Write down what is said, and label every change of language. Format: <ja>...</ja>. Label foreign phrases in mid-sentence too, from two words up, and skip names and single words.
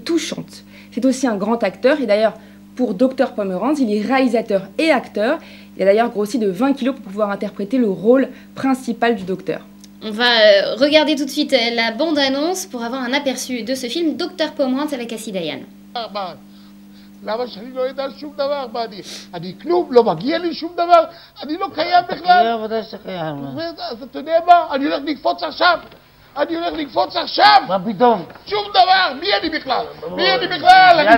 <fr>C'est aussi un grand acteur, et d'ailleurs, Pour Dr Pomerantz, il est réalisateur et acteur. Il a d'ailleurs grossi de 20 kilos pour pouvoir interpréter le rôle principal du docteur. On va regarder tout de suite la bande-annonce pour avoir un aperçu de ce film, Dr Pomerantz avec Assi Dayan.</fr> <he>למה שאני לא יודע שום דבר? מה, אני כלום, לא מגיע לי שום דבר? אני לא קיים בכלל? ודאי שאתה קיים. אז אתה יודע מה? אני הולך לקפוץ עכשיו! אני הולך לקפוץ עכשיו! מה פתאום? שום דבר! מי אני בכלל? מי אני בכלל?</he>